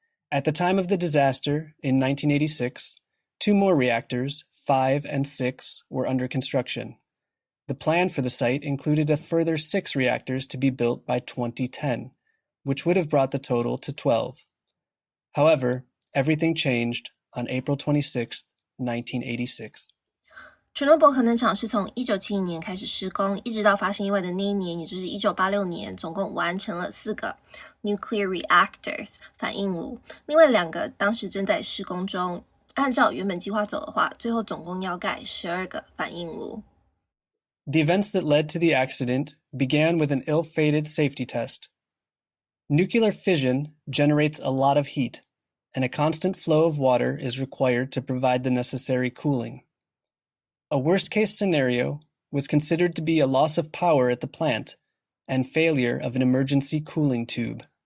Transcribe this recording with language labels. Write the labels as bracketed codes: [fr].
[en] At the time of the disaster in 1986, 2 more reactors, 5 and 6, were under construction. The plan for the site included a further 6 reactors to be built by 2010. Which would have brought the total to 12. However, everything changed on April 26, 1986. [zh] Chernobyl 核能厂是从1970年开始施工，一直到发生意外的那一年，也就是1986年，总共完成了4个 nuclear reactors 反应炉，另外2个当时正在施工中。按照原本计划走的话，最后总共要盖12个反应炉。 [en] The events that led to the accident began with an ill-fated safety test. Nuclear fission generates a lot of heat, and a constant flow of water is required to provide the necessary cooling. A worst-case scenario was considered to be a loss of power at the plant and failure of an emergency cooling tube.